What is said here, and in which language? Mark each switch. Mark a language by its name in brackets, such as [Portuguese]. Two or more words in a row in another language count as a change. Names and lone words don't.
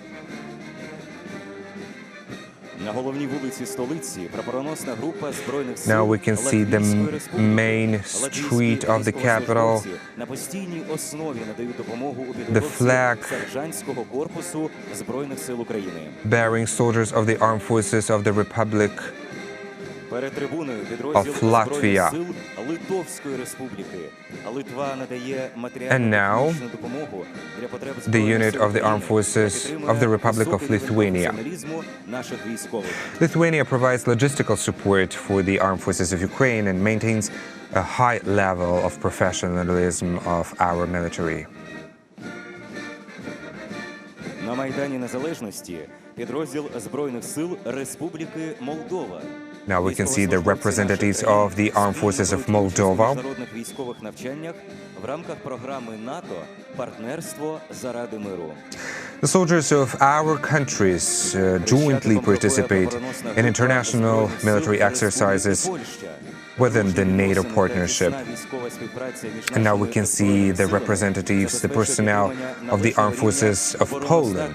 [English] Now we can see the main street of the capital, the flag bearing soldiers of the Armed Forces of the Republic [Ukrainian] Перед трибуною підрозділ Збройних сил Литовської Республіки. Литва надає матеріально-технічну допомогу для потреб [English] unit of the armed forces of the Republic of Lithuania. [Ukrainian] наших військових. [English] Lithuania provides logistical support for the armed forces of Ukraine and maintains a high level of professionalism of our military. [Ukrainian] На Майдані Незалежності підрозділ Збройних сил Республіки Молдова. [English] Now we can see the representatives of the armed forces of Moldova. [Ukrainian] Міжнародних військових навчаннях в рамках програми НАТО «Партнерство заради миру». [English] The soldiers of our countries jointly participate in international military exercises within the NATO partnership. And now we can see the representatives, the personnel of the armed forces of Poland.